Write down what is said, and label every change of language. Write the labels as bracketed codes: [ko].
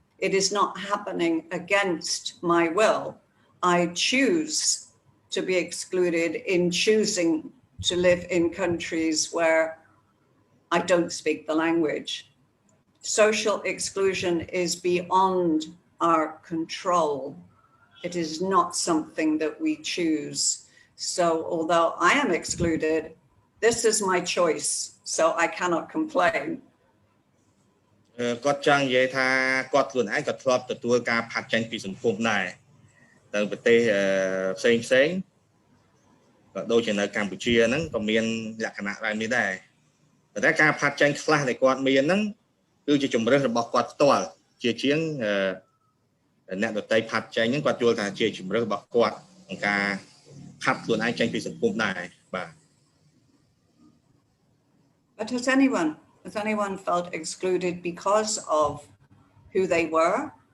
[en] It is not happening against my will. I choose to be excluded in choosing to live in countries where I don't speak the language. Social exclusion is beyond our control. It is not something that we choose. So although I am excluded, this is my choice, so I cannot complain. [km] គាត់ចង់និយាយថាគាត់ខ្លួនឯងក៏ធ្លាប់ទទួលការផាត់ចេញពីសង្គមដែរទៅប្រទេសផ្សេងក៏ដូចជានៅកម្ពុជាហ្នឹងក៏មានលក្ខណៈបែបនេះដែរតែការផាត់ចេញខ្លះដែលគាត់មានហ្នឹងគឺជាជំរើសរបស់គាត់ផ្ទាល់ជាជាងអ្នកដទៃផាត់ចេញហ្នឹងគាត់យល់ថាជាជំរើសរបស់គាត់ក្នុងការផាត់ខ្លួនឯងចេញពីសង្គមដែរបាទ [en] But has anyone felt excluded because of who they were?